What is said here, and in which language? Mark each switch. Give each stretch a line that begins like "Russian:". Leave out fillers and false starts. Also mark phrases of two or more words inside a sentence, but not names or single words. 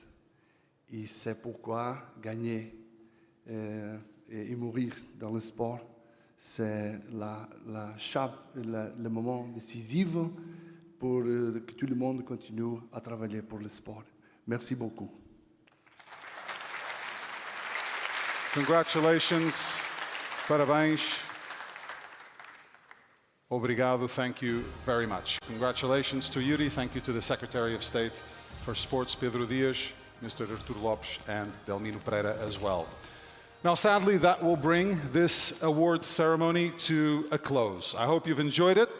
French: Et c'est pourquoi gagner et mourir dans le sport, c'est le moment décisif pour que tout le monde continue à travailler pour le sport. Merci beaucoup.
English: Congratulations.
Portuguese: Parabéns. Obrigado.
English: Thank you very much. Congratulations to Yuri. Thank you to the Secretary of State for Sports, Pedro Dias, Mr. Artur Lopes, and Delmino Pereira as well. Now, sadly, that will bring this awards ceremony to a close. I hope you've enjoyed it.